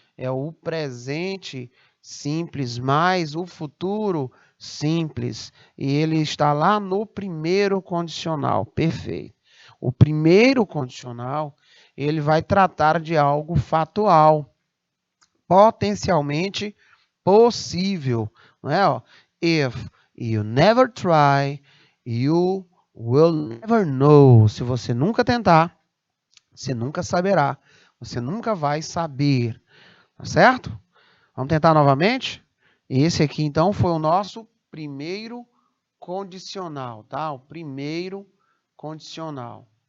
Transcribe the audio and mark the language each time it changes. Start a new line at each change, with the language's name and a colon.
Portuguese: É o presente simples mais o futuro simples. E ele está lá no primeiro condicional. Perfeito. O primeiro condicional, ele vai tratar de algo fatual, potencialmente possível, não é?
English: Ó, if you never try, you will never know.
Portuguese: Se você nunca tentar, você nunca saberá. Você nunca vai saber, tá certo? Vamos tentar novamente? Esse aqui, então, foi o nosso primeiro condicional, tá? O primeiro condicional.